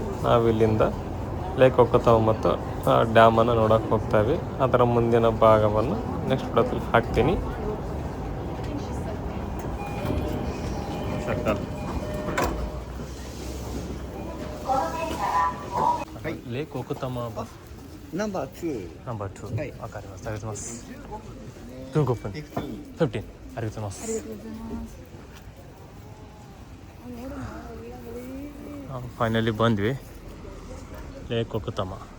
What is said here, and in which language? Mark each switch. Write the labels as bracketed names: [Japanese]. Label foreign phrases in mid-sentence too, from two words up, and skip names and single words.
[Kannada] ನಾವಿಲ್ಲಿಂದ ಲೇಕ್ ಒಕ್ಕುತಮ್ಮ ಮತ್ತು ಡ್ಯಾಮನ್ನು ನೋಡೋಕೆ ಹೋಗ್ತಾಯಿವಿ. ಅದರ ಮುಂದಿನ ಭಾಗವನ್ನು [English] next videoದಲ್ಲಿ [Kannada] ಹಾಕ್ತೀನಿ. [English] Lake Okutama bus [Japanese] ナンバー2 ナンバー2、はいわかります。ありがとうございます。15分。15。ありがとうございます。 [Kannada] ファイナリー ಬಂದ್ವಿ ಲೇಕ್ ಒಕ್ಕುತಮ್ಮ.